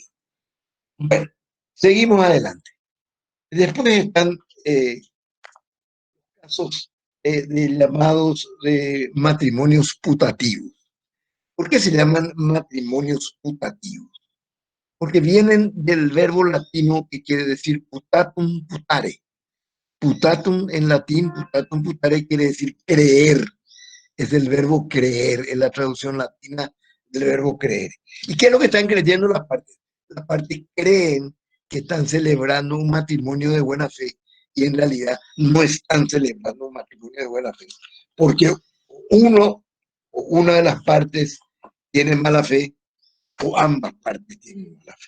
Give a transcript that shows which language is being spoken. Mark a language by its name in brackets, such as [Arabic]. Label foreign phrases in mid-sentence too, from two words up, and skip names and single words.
[Spanish] Bueno, seguimos adelante. Después están casos de llamados matrimonios putativos. ¿Por qué se llaman matrimonios putativos? Porque vienen del verbo latino que quiere decir [Latin] putatum putare. [Spanish] Putatum en latín, [Latin] putatum putare [Spanish] quiere decir creer. Es el verbo creer, es la traducción latina del verbo creer. ¿Y qué es lo que están creyendo las partes? Las partes creen que están celebrando un matrimonio de buena fe y en realidad no están celebrando un matrimonio de buena fe, porque una de las partes tiene mala fe o ambas partes tienen mala fe.